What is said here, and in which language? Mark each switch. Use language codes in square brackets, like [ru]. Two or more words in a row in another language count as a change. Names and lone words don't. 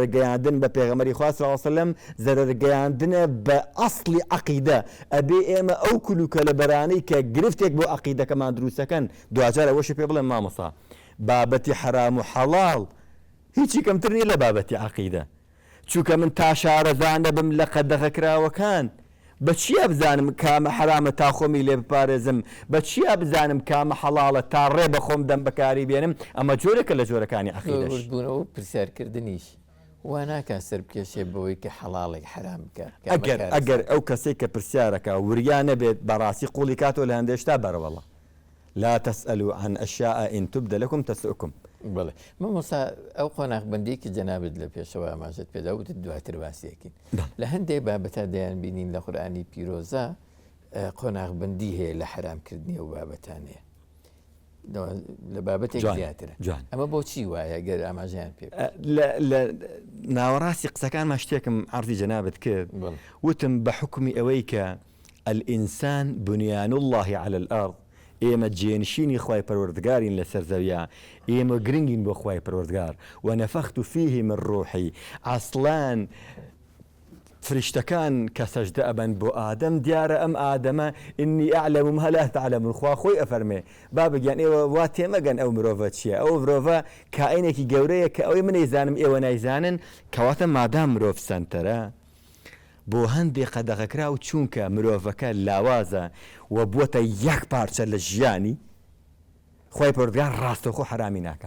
[ckb] گەیاندن بە پێغەمەری خوا [ar] صلی الله علیه وسلم [ckb] زەرەر گەیاندنە بە ئەسڵی عەقیدە ئەبێ ئێمە ئەو کنوکە لەبەرانەی کە گرفتێک بۆ عەقیدەکەمان دروستەکەن دوجار ئەوەش پێ بڵێن مامۆستا بابەتی حرام و حەڵاڵ هیچی کەمتر نیە لە بابەتی عەقیدە چونکە من تا شارەزان دەبم لە قەدەغە کراوەکان بەچیە بزانم کامە حرامە تا خۆمی لێ بپارێزم بەچیە بزانم کامە حەڵاڵە تا ڕێ بە خۆم دەم بەکاری بێنم ئەمە جۆرێکە لە جۆرەکانی عەقیدەش بوونەوە پرسیارکردنیش وا ناکات سەر بکێشێ بەوەی کە حەڵاڵێک حرام بکە ئەگەر ئەو کەسێک کە پرسیارەکە وریا نەبێت بەڕاستی قوڵی کاتۆ لە هەندێشتا بەرەوەڵە [ar] لا تسألوا عن أشياء إن تبدى لكم تسؤكم [ckb] بڵێ مامۆستا ئەو قۆناغبەندێکی جەنابەت لە پێشەوە ئاماژەت پێدا وتت دواتر باسیەکەین لە هەندێک بابەتە دەیان بینین لە قورئانی پیرۆزە قۆناغبەندی هەیە لە حرامکردنی ئەو بابەتانەیە لە بابەتێک زیاترە ئەمە بۆچی وایە گەر ئاماژیان پێ لە ناوەڕاستی قسەکانمان شتێکم عەرضی جەنابەت کرد وتم بە حکمی ئەوەی کە [ar] الئینسان بنیان الله على الأرض [ckb] ئێمە جێنشینی خوای پەروەردگارین لەسەر زەویە ئێمە گرنگین بۆ خوای پەروەردگار و [ar] نەفەخت فیه من ڕوحی [ckb] ئەسڵان فریشتەکان کە سەجدە ئەبەن بۆ ئادەم دیارە ئەم ئادەمە [ar] ئینی ئەعلەم ما لا تعلمون [ckb] خوا خۆی ئەفەرمێ با بگیان ئێوە وا تێمەگەن ئەو مرۆڤە چییە ئەو مرۆڤە کائینێکی گەورەیە کە ئەوەی من نەیزانم ئێوە نایزانن کەواتە مادام مرۆڤ سەنتەرە بۆ هەندێک قەدەغەکرا و چونکە مرۆڤەکە لاوازە و بووەتە یەک پارچە لە ژیانی خۆی پەروەردگار ڕاستەوخۆ حرامی ناکە.